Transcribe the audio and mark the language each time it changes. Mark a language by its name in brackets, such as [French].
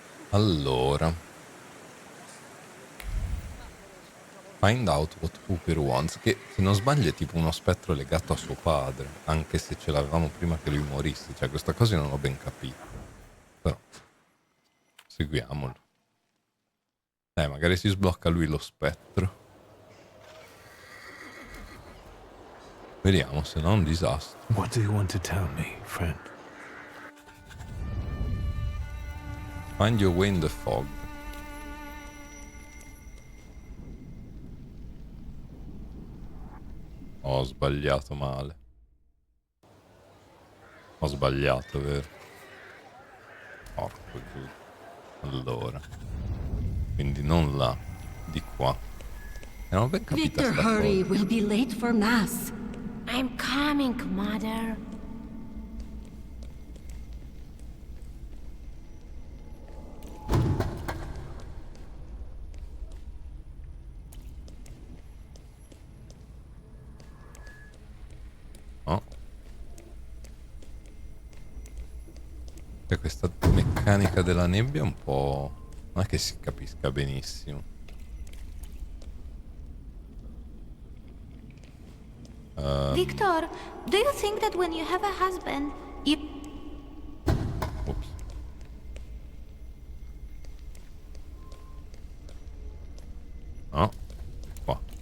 [Italian] Allora, [English] find out what Hooper wants, [Italian] che se non sbaglio è tipo uno spettro legato a suo padre, anche se ce l'avevamo prima che lui morisse, cioè questa cosa io non ho ben capito, però seguiamolo. Magari si sblocca lui lo spettro. Vediamo, se no è un disastro. [English] What do you want to tell me, friend? Find your way in the fog. [Italian] Ho sbagliato male. Ho sbagliato, vero? Porco giù. Allora. Quindi non là, di qua. Non ben capita [English] Victor, [Italian] sta [English] hurry. [Italian] cosa. [English] We'll be late for mass. I'm coming, mother. No. E questa meccanica della nebbia è un po'... non è che si capisca benissimo. Victor, do you think that when you have a husband, you... Ops. [Italian] No, qua.